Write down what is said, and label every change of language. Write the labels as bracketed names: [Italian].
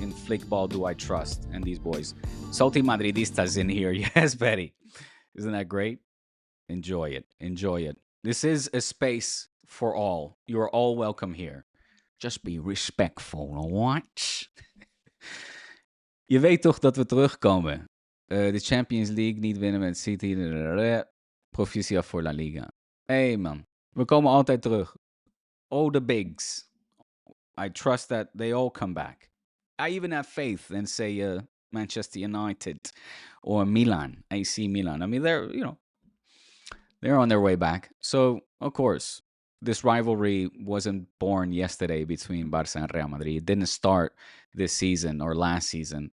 [English] In Flickball do I trust? And these boys. Salty Madridistas in here. Yes, Betty. Isn't that great? Enjoy it. Enjoy it. This is a space for all. You are all welcome here. Just be respectful, alright? [Dutch] Je weet toch dat we terugkomen. De Champions League niet winnen met City. Proficia voor LaLiga. Hey man, we komen altijd terug. [English] All the bigs. I trust that they all come back. I even have faith in, say, Manchester United or Milan, AC Milan. I mean, they're on their way back. So, of course, this rivalry wasn't born yesterday between Barça and Real Madrid. It didn't start this season or last season.